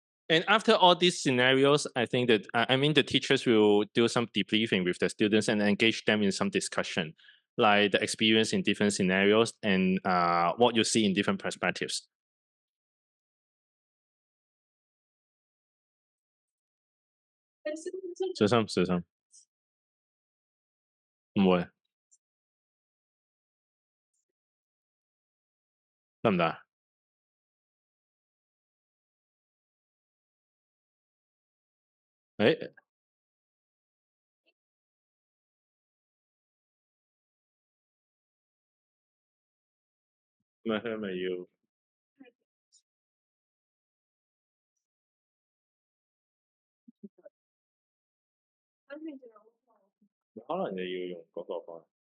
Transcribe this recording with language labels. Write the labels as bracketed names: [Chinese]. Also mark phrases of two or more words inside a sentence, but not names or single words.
[English] And after all these scenarios, I think that the teachers will do some debriefing with the students and engage them in some discussion, like the experience in different scenarios and what you see in different perspectives. [Cantonese] 小心，唔會，得唔得啊？誒，咪要，可能你要用嗰個方法。